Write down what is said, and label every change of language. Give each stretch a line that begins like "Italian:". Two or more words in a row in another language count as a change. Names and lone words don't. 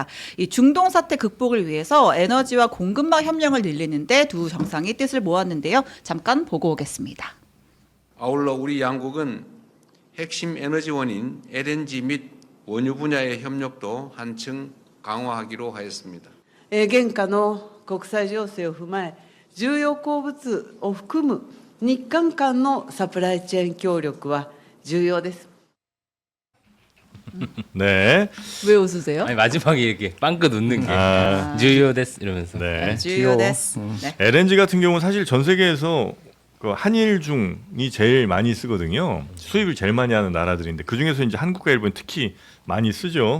Korean: 이 중동 사태 극복을 위해서 에너지와 공급망 협력을 늘리는데 두 정상이 뜻을 모았는데요. 잠깐 보고 오겠습니다. 아울러 우리 양국은 핵심 에너지원인 LNG 및 원유 분야의 협력도 한층 강화하기로 하였습니다.
Japanese: 現下の国際情勢を踏まえ、重要鉱物を含む日韓間のサプライチェーン協力は重要です。
Korean: 네. 왜 웃으세요? 아니 마지막에 이렇게 빵긋 웃는 게
Japanese: 重要です
Korean: 이러면서. 네.
Japanese: 重要です.
Korean: 네. LNG 같은 경우는 사실 전 세계에서 그 한일 중이 제일 많이 쓰거든요. 수입을 제일 많이 하는 나라들인데 그 중에서 이제 한국과 일본 특히 많이 쓰죠.